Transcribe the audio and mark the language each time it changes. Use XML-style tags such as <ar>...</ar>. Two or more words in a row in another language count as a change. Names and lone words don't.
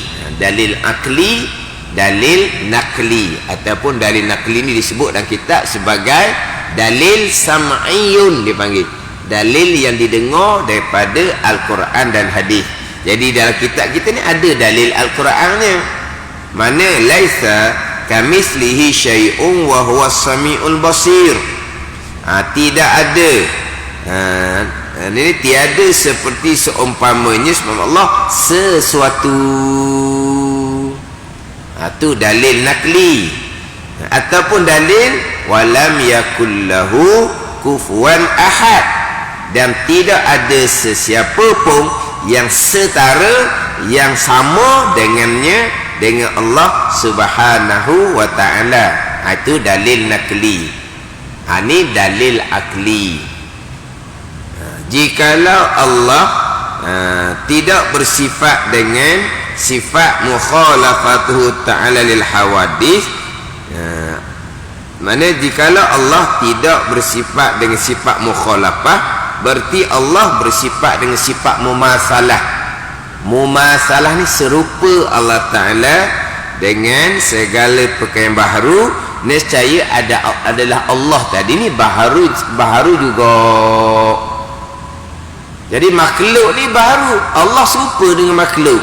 <ms>Dalil akli, dalil nakli ataupun dalil nakli ini disebut dalam kitab sebagai dalil sam'iyun, dipanggil dalil yang didengar daripada Al-Quran dan hadis. Jadi dalam kitab kita ni ada dalil Al-Qurannya, mana</ms> <ar>ليس كمثله شيء وهو السميع البصير.</ar> <ms>Tidak ada ini tiada seperti seumpamanya sebab Allah sesuatu. Itu dalil nakli. Ataupun dalil</ms> <ar>ولم يكن له كفوا أحد,</ar> <ms>dan tidak ada sesiapa pun yang setara, yang sama dengannya, dengan Allah</ms> <ar>سبحانه وتعالى.</ar> <ms>Itu dalil nakli. Ini dalil akli. Jikalau Allah tidak bersifat dengan sifat</ms> <ar>مخالفته تعالى للحوادث,</ar> <ms>mana jikalau Allah tidak bersifat dengan sifat mukhalafah, berarti Allah bersifat dengan sifat mumasalah. Mumasalah ni serupa Allah Ta'ala dengan segala perkara yang baharu. Nescaya adalah Allah tadi ni baharu juga. Jadi makhluk ni baharu, Allah serupa dengan makhluk.</ms>